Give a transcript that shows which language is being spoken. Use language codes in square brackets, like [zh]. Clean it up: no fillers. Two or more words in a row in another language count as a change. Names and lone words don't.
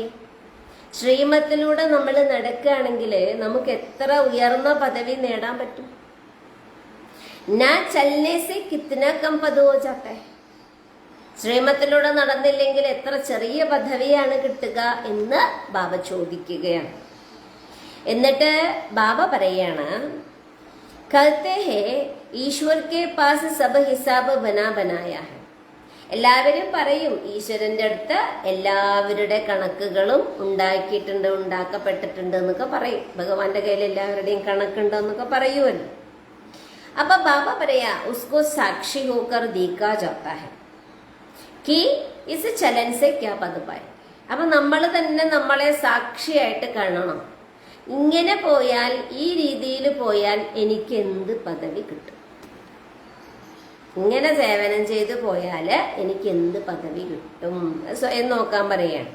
[ml] ശ്രീമത്തിലൂടെ നമ്മൾ നടക്കുകയാണെങ്കിൽ നമുക്ക് എത്ര ഉയർന്ന പദവി നേടാൻ പറ്റും. [hi] ना चलने से कितना कम पद हो जाता है. [ml] ശ്രീമത്തിലൂടെ നടന്നില്ലെങ്കിൽ എത്ര ചെറിയ പദവിയാണ് കിട്ടുക എന്ന് ബാബ ചോദിക്കുകയാണ്. എന്നിട്ട് ബാബ പറയാണ്, [hi] कहते हैं ഈശ്വർ के पास सब हिसाब बनाया है. [ml] എല്ലാവരും പറയും, ഈശ്വരന്റെ അടുത്ത് എല്ലാവരുടെ കണക്കുകളും ഉണ്ടാക്കപ്പെട്ടിട്ടുണ്ട് എന്നൊക്കെ പറയും. ഭഗവാന്റെ കയ്യിൽ എല്ലാവരുടെയും കണക്കുണ്ട് എന്നൊക്കെ പറയുമല്ലോ. അപ്പൊ ബാബ പറയാ, [hi] उसको साक्षी होकर देखा जाता है कि इस चलन से क्या पद पाए. [ml] അപ്പൊ നമ്മൾ തന്നെ നമ്മളെ സാക്ഷിയായിട്ട് കാണണം. ഇങ്ങനെ പോയാൽ, ഈ രീതിയിൽ പോയാൽ എനിക്ക് എന്ത് പദവി കിട്ടും, ഇങ്ങനെ സേവനം ചെയ്ത് പോയാൽ എനിക്ക് എന്ത് പദവി കിട്ടും, സ്വയം നോക്കാൻ പറയാണ്.